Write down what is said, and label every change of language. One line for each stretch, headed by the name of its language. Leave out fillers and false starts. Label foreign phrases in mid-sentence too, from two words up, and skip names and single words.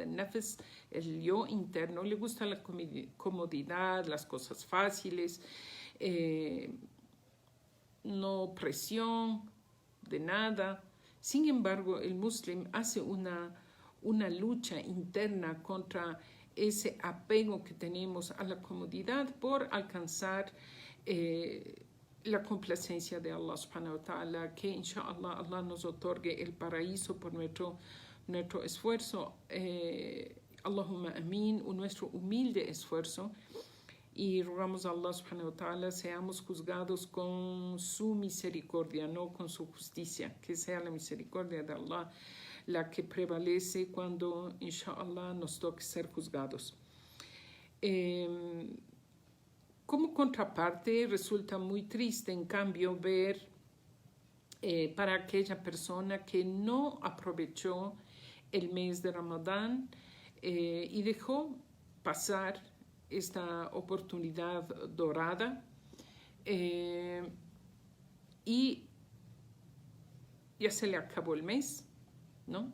Spanish: El nafs, el yo interno, le gusta la comodidad, las cosas fáciles, no presión de nada. Sin embargo, el muslim hace una lucha interna contra ese apego que tenemos a la comodidad por alcanzar la complacencia de Allah
Arabic: سبحانه وتعالى,
Spanish: que inshallah Allah nos otorgue el paraíso por nuestro esfuerzo,
Arabic: اللهم آمين,
Spanish: nuestro humilde esfuerzo, y rogamos a Allah
Arabic: سبحانه وتعالى
Spanish: seamos juzgados con su misericordia, no con su justicia, que sea la misericordia de Allah la que prevalece cuando inshallah nos toque ser juzgados. Como contraparte, resulta muy triste, en cambio, ver para aquella persona que no aprovechó el mes de Ramadán y dejó pasar esta oportunidad dorada, y ya se le acabó el mes, ¿no?